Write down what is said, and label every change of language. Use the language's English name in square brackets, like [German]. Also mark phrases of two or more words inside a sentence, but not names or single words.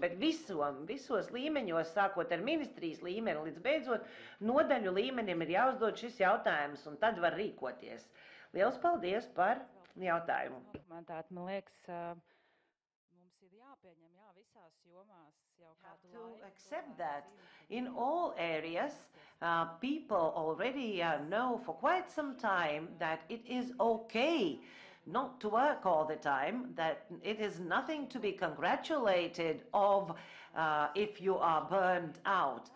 [Latvian] Bet visos līmeņos, sākot ar ministrijas līmeni līdz beidzot, nodaļu līmenim ir jāuzdod šis jautājums, un tad var rīkoties. Liels paldies par jautājumu. Man liekas, mums ir jāpieņem visās jomās jau kādu laiku. [English] To accept that in all areas, people already know for quite some time that it is okay not to work all the time, that it is nothing to be congratulated of if you are burned out.